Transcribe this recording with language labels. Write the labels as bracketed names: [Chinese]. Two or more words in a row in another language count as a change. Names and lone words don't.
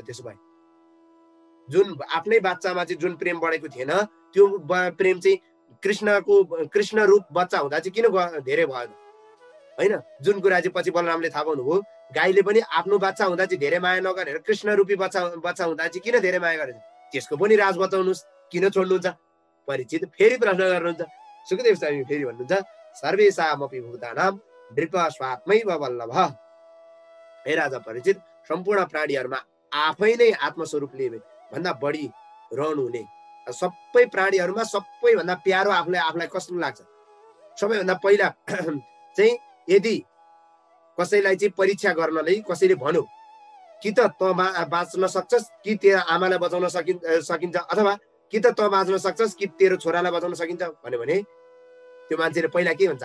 [Nepali] त्यसो भए जुन आफ्नै बच्चामा चाहिँ जुन प्रेम बढेको थिएन, त्यो प्रेम चाहिँ कृष्ण रूप बच्चा हुँदा चाहिँ किन धेरै भयो होइन? जुन कुरा चाहिँ पछि बलरामले थाहा पाउनुभयो, गाईले पनि आफ्नो बच्चा हुँदा चाहिँ धेरै माया नगरेर कृष्ण रूपी बच्चा हुँदा चाहिँ किन धेरै माया गरेछ? त्यसको पनि राज बताउनुहोस्, किन छोड्नुहुन्छ? परीक्षित फेरि प्रश्न गर्नुहुन्छ। सुखदेव स्वामी फेरि भन्नुहुन्छ [Sanskrit] सर्वेषामपि भूतानां नृप स्वात्मैव वल्लभ। [Nepali] हे राजा परीक्षित, सम्पूर्ण प्राणीहरूमा आफै नै आत्मस्वरूपले भन्दा बढी रहनु हुने, सबै प्राणीहरूमा सबैभन्दा प्यारो आफूलाई कस्तो लाग्छ? सबैभन्दा पहिला चाहिँ यदि कसैलाई चाहिँ परीक्षा गर्नलाई कसैले भन्यो कि त बाँच्न सक्छस् कि तेरो आमालाई बचाउन सकिन्छ, अथवा कि त बाँच्न सक्छस् कि तेरो छोरालाई बचाउन सकिन्छ भन्यो भने त्यो मान्छेले पहिला के भन्छ?